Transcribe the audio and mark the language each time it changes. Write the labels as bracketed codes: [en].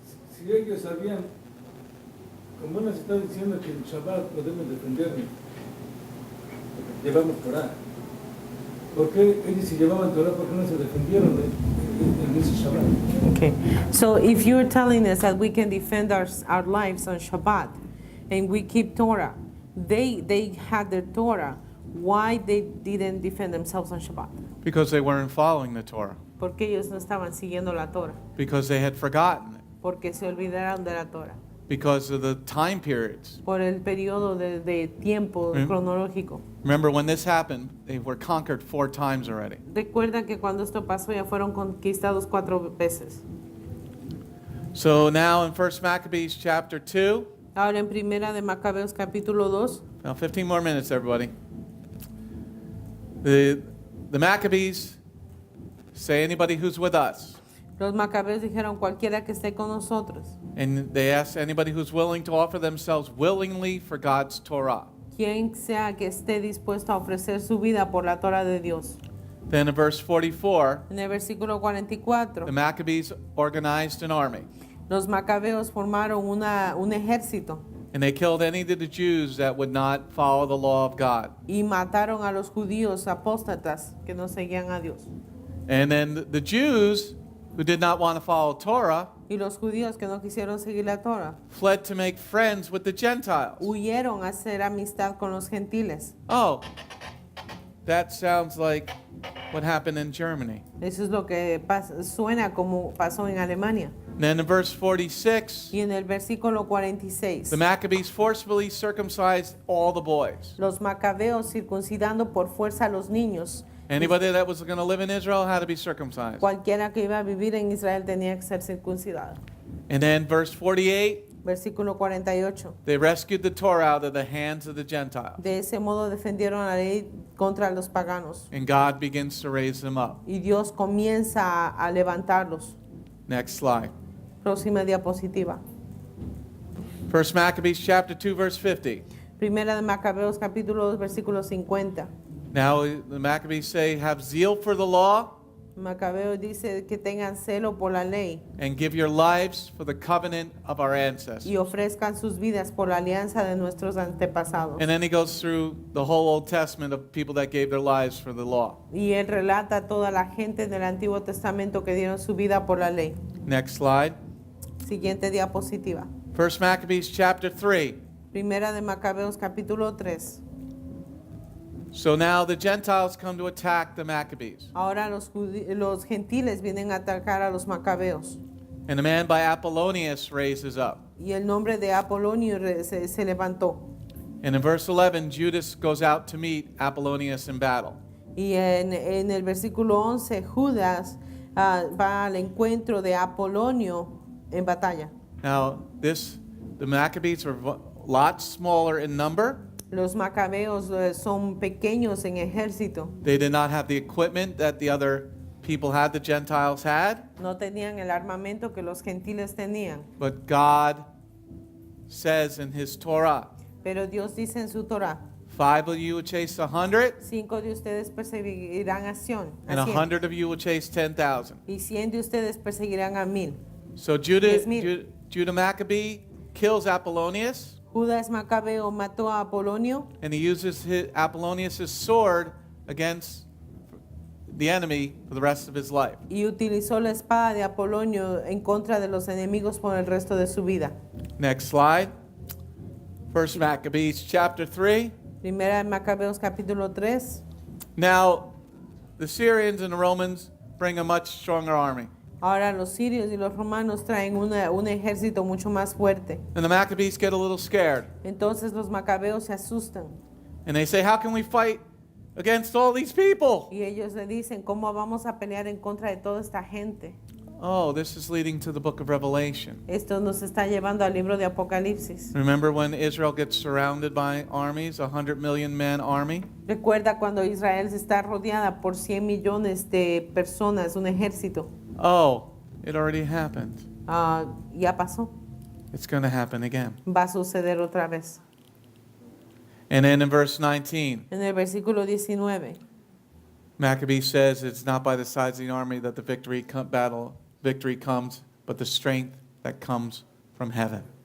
[es] Si ellos sabían, como nos está diciendo que en Shabbat podemos defendernos, porque llevamos Torah, ¿por qué ellos si llevaban Torah, por qué no se defendieron en ese Shabbat? [en] Okay. So if you're telling us that we can defend our lives on Shabbat and we keep Torah, they had their Torah, why they didn't defend themselves on Shabbat? Because they weren't following the Torah. [es] Porque ellos no estaban siguiendo la Torah. [en] Because they had forgotten it. [es] Porque se olvidaron de la Torah. [en] Because of the time periods. [es] Por el periodo de tiempo cronológico. [en] Remember when this happened, they were conquered 4 times already. [es] Recuerda que cuando esto pasó ya fueron conquistados 4 veces. [en] So now in 1 Maccabees chapter 2, [es] Ahora en Primera de Macabeos capítulo 2, [en] now 15 more minutes everybody. The Maccabees say anybody who's with us. [es] los Macabeos dijeron cualquiera que esté con nosotros. [en] And they ask anybody who's willing to offer themselves willingly for God's Torah. [es] Quien sea que esté dispuesto a ofrecer su vida por la Torah de Dios. [en] Then in verse 44, [es] En el versículo 44, [en] the Maccabees organized an army. [es] los Macabeos formaron un ejército [en] And they killed any of the Jews that would not follow the law of God. [es] y mataron a los judíos apóstatas que no seguían a Dios. [en] And then the Jews who did not want to follow Torah [es] Y los judíos que no quisieron seguir la Torah [en] fled to make friends with the Gentiles. [es] huyeron a hacer amistad con los gentiles. [en] Oh, that sounds like what happened in Germany. [es] Eso es lo que suena como pasó en Alemania. [en] And then in verse 46, [es] Y en el versículo 46, [en] the Maccabees forcibly circumcised all the boys. [es] los Macabeos circuncidando por fuerza a los niños. [en] Anybody that was going to live in Israel had to be circumcised. [es] Cualquiera que iba a vivir en Israel tenía que ser circuncidado. [en] And then verse 48, [es] Versículo 48. [en] they rescued the Torah out of the hands of the Gentiles. [es] De ese modo defendieron la ley contra los paganos. [en] And God begins to raise them up. [es] Y Dios comienza a levantarlos. [en] Next slide. [es] Próxima diapositiva. [en] 1 Maccabees chapter 2 verse 50. [es] Primera de Macabeos capítulo 2 versículo 50. [en] Now the Maccabees say, have zeal for the law [es] Macabeo dice que tengan celo por la ley [en] and give your lives for the covenant of our ancestors. [es] y ofrezcan sus vidas por la alianza de nuestros antepasados. [en] And then he goes through the whole Old Testament of people that gave their lives for the law. [es] Y él relata a toda la gente del Antiguo Testamento que dieron su vida por la ley. [en] Next slide. [es] Siguiente diapositiva. [en] 1 Maccabees chapter 3. [es] Primera de Macabeos capítulo 3. [en] So now the Gentiles come to attack the Maccabees. [es] Ahora los gentiles vienen a atacar a los Macabeos. [en] And a man by Apollonius raises up. [es] Y el nombre de Apolonio se levantó. [en] And in verse 11, Judas goes out to meet Apollonius in battle. [es] Y en el versículo 11, Judas va al encuentro de Apolonio en batalla. [en] Now, the Maccabees were a lot smaller in number. [es] Los Macabeos son pequeños en ejército. [en] They did not have the equipment that the other people had, the Gentiles had. [es] No tenían el armamento que los gentiles tenían. [en] But God says in his Torah, [es] Pero Dios dice en su Torah, [en] 5 of you will chase 100, [es] 5 de ustedes perseguirán a 100, [en] and 100 of you will chase 10,000. [es] y 100 de ustedes perseguirán a 1000. [en] So Judas, [es] 10,000. [en] Judah Maccabee kills Apollonius, [es] Judas Macabeo mató a Apolonio [en] and he uses Apollonius' sword against the enemy for the rest of his life. [es] y utilizó la espada de Apolonio en contra de los enemigos por el resto de su vida. [en] Next slide. First Maccabees chapter 3. [es] Primera de Macabeos capítulo 3. [en] Now, the Syrians and the Romans bring a much stronger army. [es] Ahora los sirios y los romanos traen un ejército mucho más fuerte. [en] And the Maccabees get a little scared. [es] Entonces los macabeos se asustan [en] And they say, how can we fight against all these people? [es] y ellos le dicen, ¿cómo vamos a pelear en contra de toda esta gente? [en] Oh, this is leading to the book of Revelation. [es] Esto nos está llevando al libro de Apocalipsis. [en] Remember when Israel gets surrounded by armies, 100 million man army? [es] Recuerda cuando Israel está rodeada por 100 millones de personas, un ejército. [en] Oh, it already happened. [es] Ya pasó. [en] It's going to happen again. [es] Va a suceder otra vez. [en] And then in verse 19, [es] En el versículo 19, [en] Maccabee says it's not by the size of the army that the victory comes, but the strength that comes from heaven.